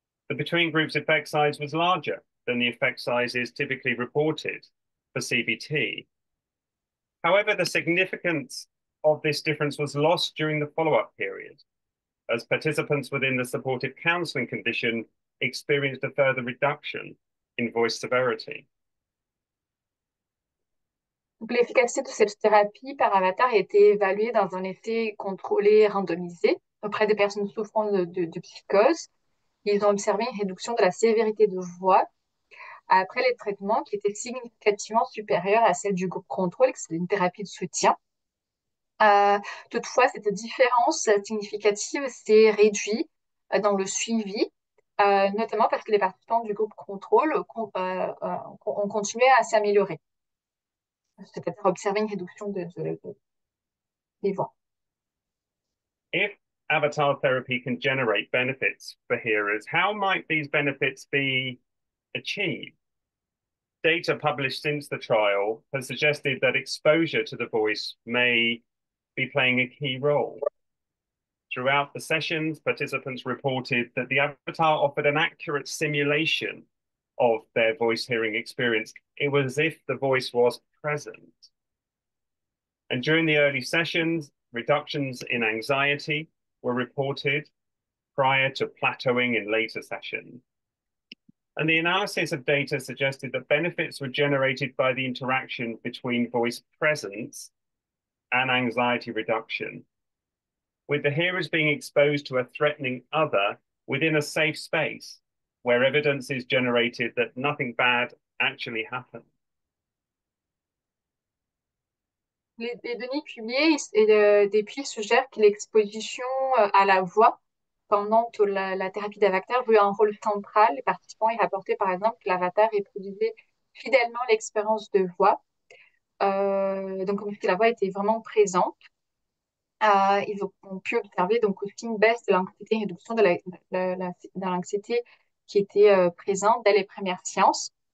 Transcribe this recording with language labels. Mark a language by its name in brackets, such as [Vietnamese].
[English] The between groups effect size was larger than the effect sizes typically reported for CBT. However, the significance of this difference was lost during the follow-up period, as participants within the supportive counselling condition experienced a further reduction in voice severity. [French] L'efficacité de cette thérapie par avatar a été évaluée dans un essai contrôlé randomisé auprès des personnes souffrant de psychose. Ils ont observé une réduction de la sévérité de voix après les traitements qui était significativement supérieure à celle du groupe contrôle, qui c'est une thérapie de soutien. Toutefois, cette différence significative s'est réduite dans le suivi, notamment parce que les participants du groupe contrôle ont continué à s'améliorer, c'est-à-dire observer une réduction des voix. [English] If avatar therapy can generate benefits for hearers, how might these benefits be achieved? Data published since the trial has suggested that exposure to the voice may be playing a key role. Throughout the sessions, participants reported that the avatar offered an accurate simulation of their voice hearing experience. It was as if the voice was present. And during the early sessions, reductions in anxiety were reported prior to plateauing in later sessions. And the analysis of data suggested that benefits were generated by the interaction between voice presence and anxiety reduction, with the hearers being exposed to a threatening other within a safe space where evidence is generated that nothing bad actually happened. [French] Les données publiées depuis suggèrent que l'exposition à la voix pendant la thérapie d'avatar joue un rôle central. Les participants y rapportaient par exemple que l'avatar reproduisait fidèlement l'expérience de voix. Donc, comme si la voix était vraiment présente. Ils ont pu observer donc aussi une baisse de l'anxiété, une réduction de l'anxiété qui était présente dès les premières séances.